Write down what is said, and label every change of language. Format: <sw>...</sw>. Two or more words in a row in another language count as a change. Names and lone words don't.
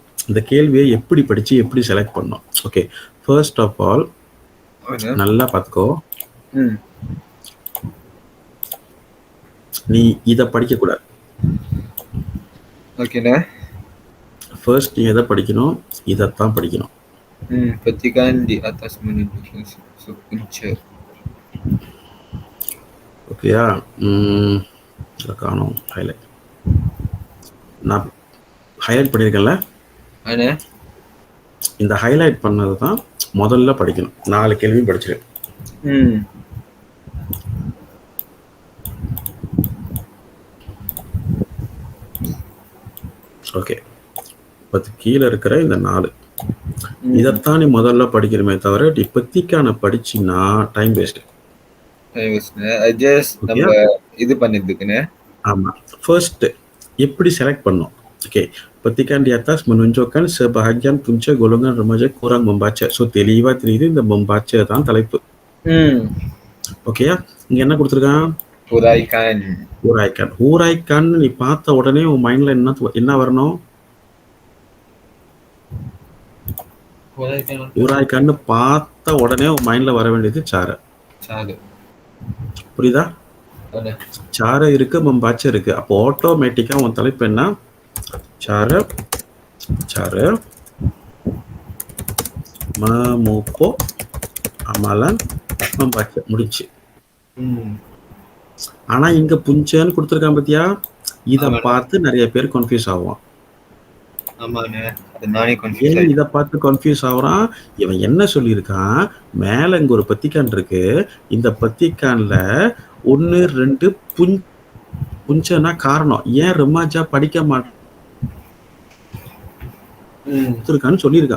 <ta>இந்த கேள்வியை எப்படி படிச்சு எப்படி செலக்ட் பண்ணோம்? ஓகே,</ta> <en>first of all</en> <ta>நல்லா பார்த்துக்கோ. நீ இதை படிக்க கூடாது. ஓகேண்ணே. ஃபர்ஸ்ட் நீ எதை படிக்கணும்? இதைத்தான் படிக்கணும்.</ta> <ms>Petikan di atas menunjukkan punca.</ms> <ta>ஓகேயா? காணும் ஹைலைட். நான் ஹைலைட் பண்ணியிருக்கேன்ல, இந்த ஹைலைட் பண்ணது தான் முதல்ல படிக்கணும். 4 கேள்வியும் படிச்சிரு. ஓகே, பத்து கீழே இருக்கிற இந்த 4 இதைத்தான் நீ முதல்ல படிக்கணுமே தவிர இப்பத்திக்கான படிச்சின்னா</ta> <en>time waste.</en> <ta>இது பண்ணிருக்குண்ணே. ஆமா, ஃபர்ஸ்ட் எப்படி செலக்ட் பண்ணோம்? ஓகே,</ta> <ms>petikan di atas menunjukkan sebahagian punca golongan remaja kurang membaca.</ms> <ta>ஸோ தெளிவா தெரியுது இந்த membaca தான் தலைப்பு. ஓகேயா? இங்க என்ன கொடுத்துருக்கான்? ஊராய்க்கான். நீ பார்த்த உடனே உன் மைண்ட்ல என்ன வரணும்? ஊராய்க்கான்னு பார்த்த உடனே உன் மைண்ட்ல வர வேண்டியது சார. புரியுதா? சார இருக்கு, membaca இருக்கு. அப்போ ஆட்டோமேட்டிக்கா உன் தலைப்பு என்ன?</ta> <ms>சார memupuk amalan membaca.</ms> <ta>முடிச்சு. ஆனா இங்க புஞ்சன்னு கொடுத்துருக்கான் பத்தியா? இத பார்த்து நிறைய பேர் கன்ஃபியூஸ் ஆகும். இத பார்த்து கன்ஃபியூஸ் ஆகுறான். இவன் என்ன சொல்லியிருக்கான்? மேல இங்க ஒரு பத்திக்கான் இருக்கு. இந்த பத்திக்கான்ல 1 2 புஞ்சனா காரணம் ஏன் ரமாஜா படிக்க மாட்டான்னு சொல்லியிருக்கான்.</ta>